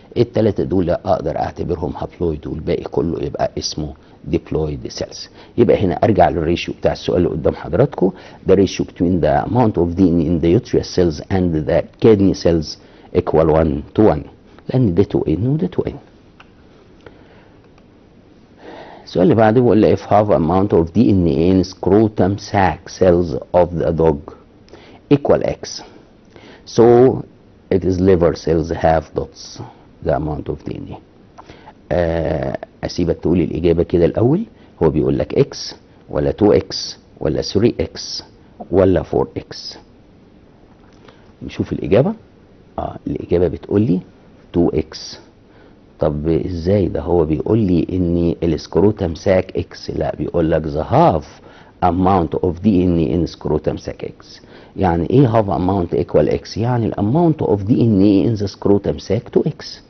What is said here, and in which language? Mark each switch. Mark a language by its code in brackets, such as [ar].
[ar] الثلاثه دول اقدر اعتبرهم هابلويد والباقي كله يبقى اسمه diploid cells. يبقى هنا ارجع للريشيو بتاع السؤال اللي قدام حضراتكم، [en] the ratio between the amount of DNA in the uterus cells and the kidney cells equal 1 to 1 [ar] لان ده 2N وده 2N. السؤال اللي بعده بيقول لي [en] if half amount of DNA in scrotum sac cells of the dog equal X so its liver cells have dots the amount of DNA. [ar] اسيبك تقول الاجابه كده الاول. هو بيقول لك X ولا 2X ولا 3X ولا 4X. نشوف الاجابه. الاجابه بتقول لي 2X. طب ازاي ده؟ هو بيقول لي ان السكروتم ساك X، لا بيقول لك [en] the half amount of DNA in scrotum sac X. [ar] يعني ايه [en] half amount equal X؟ [ar] يعني الاماونت [en] of DNA in the scrotum sac 2X.